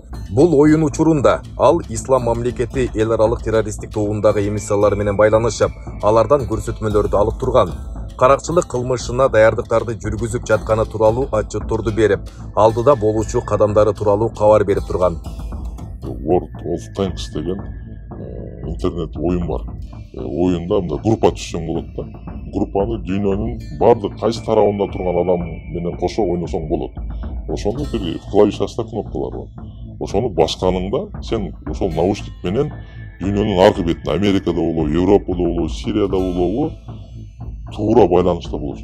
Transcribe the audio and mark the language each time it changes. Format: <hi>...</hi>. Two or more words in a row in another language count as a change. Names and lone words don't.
<ky>Бул оюн учурунда ал ислам мамлекети эл аралык террористтик тобундагы эмиссарлары менен байланышып, алардан көрсөтмөлөрдү алып турган. Каракчылык кылмышына даярдыктарды жүргүзүп жатканы тууралуу отчетторду берип, алдыда болуучу кадамдары тууралуу кабар берип турган. World of Tanks деген интернет оюн бар. оюнда мындай группа түзсөң болот да. Группаны дүйнөнүн баардык кайсы тарабында турган адам менен кошо ойносоң болот. Ошондо бир клавишасында кнопкалар бар. Ошону басканыңда сен ошол наушник менен дүйнөнүн аркы бетине Америкада болобу, Европада болобу, Сирияда болобу туура байланышта болосуң.</ky>